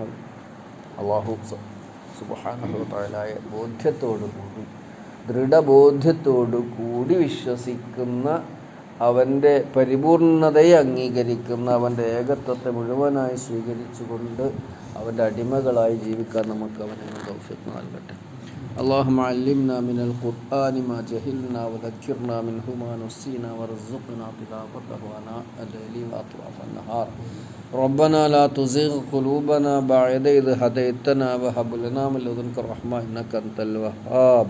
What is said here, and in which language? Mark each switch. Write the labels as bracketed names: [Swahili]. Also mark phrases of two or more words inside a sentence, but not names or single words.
[Arabic] الله سبحانه وتعالى [Malayalam] ബോധ്യത്തോടുകൂടി, ദൃഢബോധ്യത്തോടു കൂടി വിശ്വസിക്കുന്ന, അവൻ്റെ പരിപൂർണതയെ അംഗീകരിക്കുന്ന, അവൻ്റെ ഏകത്വത്തെ മുഴുവനായി സ്വീകരിച്ചുകൊണ്ട് അവൻ്റെ അടിമകളായി ജീവിക്കാൻ നമുക്ക് അവനെ തൗഫീഖ് നൽകട്ടെ. [Arabic] اللهم علمنا من القرآن ما جهلنا وذكرنا منه ما نسينا وارزقنا تلاوته آناء الليل وأطراف النهار. ربنا لا تزغ قلوبنا بعد إذ هديتنا وهب لنا من لدنك رحمة إنك أنت الوهاب.